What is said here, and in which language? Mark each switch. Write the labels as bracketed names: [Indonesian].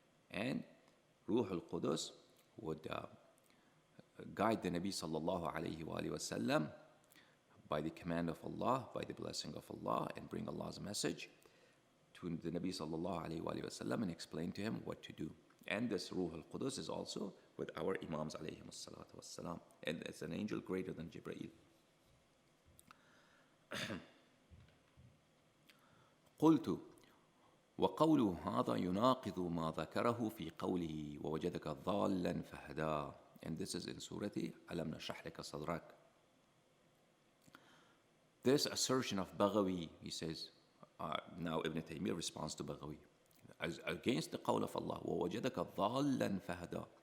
[English] And Ruh al-Qudus would guide the Nabi sallallahu alayhi wa sallam by the command of Allah, by the blessing of Allah, and bring Allah's message to the Nabi sallallahu alayhi wa sallam and explain to him what to do. And this Ruh al-Qudus is also with our Imams alayhim as-salatu was-salam, and it's an angel greater than Jibreel. [Arabic] قلت وقوله هذا يناقض ما ذكره في قوله ووجدك ضالا فهدى. [English] And this is in Surah [Arabic] ألم نشرح لك صدرك. [English] This assertion of Baghawi, he says, now Ibn Taymiyyah responds to Baghawi against the qawl of Allah, [Arabic] وَوَجَدَكَ ضَالًّا فَهَدَى.